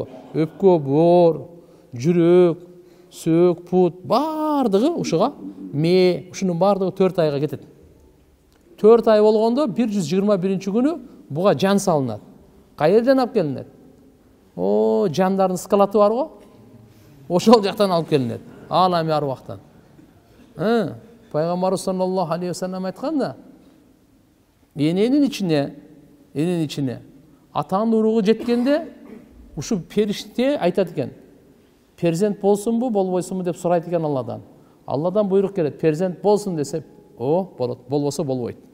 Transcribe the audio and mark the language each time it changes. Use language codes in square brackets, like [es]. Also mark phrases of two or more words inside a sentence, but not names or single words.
[ky] Өпкө, боор, жүрөк, сөөк, пут бардыгы ушуга ушунун бардыгы 4 айга кетет. 4 ай болгондо 121-күнү буга жан салынат. Кайерден алып келинет? Жандардын скалаты бар го? Ошол жактан алып келинет. Алами арвактан. Пайгамбар [ar] صلى الله عليه وسلم [ky] айтканда, эненин ичине атанын уругу жеткенде ушу периште айтат экен. Перзент болсунбу, болбойсунбу деп сурайт экен Алладан. Алладан буйрук келет, перзент болсун десе, болот, болбосо болбойт.